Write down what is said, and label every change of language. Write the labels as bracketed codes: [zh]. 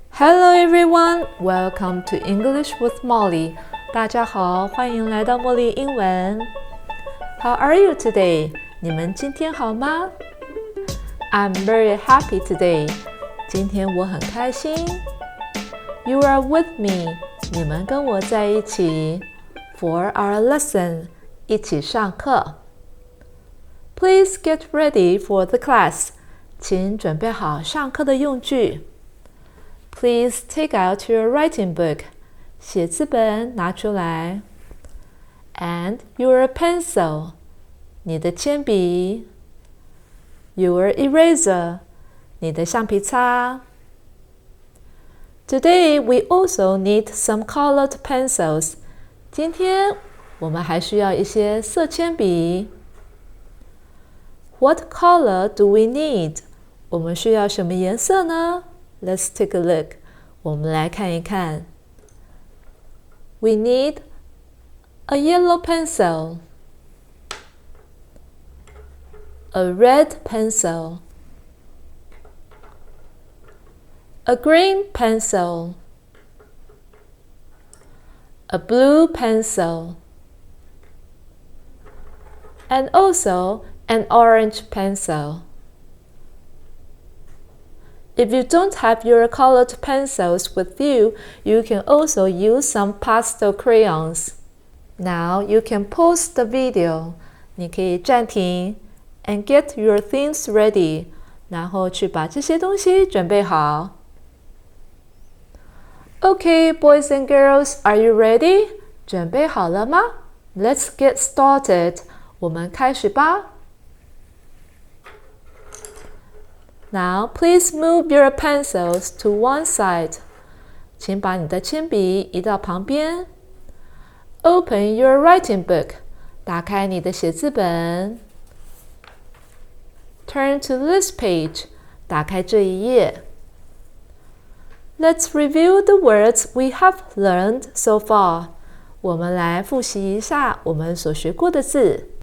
[en] Hello everyone, welcome to English with Molly. [zh] 大家好，欢迎来到茉莉英文。 [en] How are you today? [zh] 你们今天好吗？ [en] I'm very happy today. [zh] 今天我很开心。 [en] You are with me. [zh] 你们跟我在一起。 [en] For our lesson. [zh] 一起上课。 [en] Please get ready for the class. [zh] 请准备好上课的用具。 [en] Please take out your writing book. [zh] 写字本拿出来。 [en] And your pencil. [zh] 你的铅笔。 [en] Your eraser. [zh] 你的橡皮擦。 [en] Today we also need some colored pencils. [zh] 今天我们还需要一些色铅笔。 [en] What color do we need? [zh] 我们需要什么颜色呢？ [en] Let's take a look. [zh] 我们来看一看。 [en] We need a yellow pencil, a red pencil, a green pencil, a blue pencil, and also an orange pencil. If you don't have your colored pencils with you, you can also use some pastel crayons. Now you can pause the video. [zh] 你可以暂停 [en] and get your things ready. [zh] 然后去把这些东西准备好。 [en] Okay, boys and girls, are you ready? [zh] 准备好了吗？ [en] Let's get started. [zh] 我们开始吧。 [en] Now, please move your pencils to one side. [zh] 请把你的铅笔移到旁边。 [en] Open your writing book. [zh] 打开你的写字本。 [en] Turn to this page. [zh] 打开这一页。 [en] Let's review the words we have learned so far. [zh] 我们来复习一下我们所学过的字。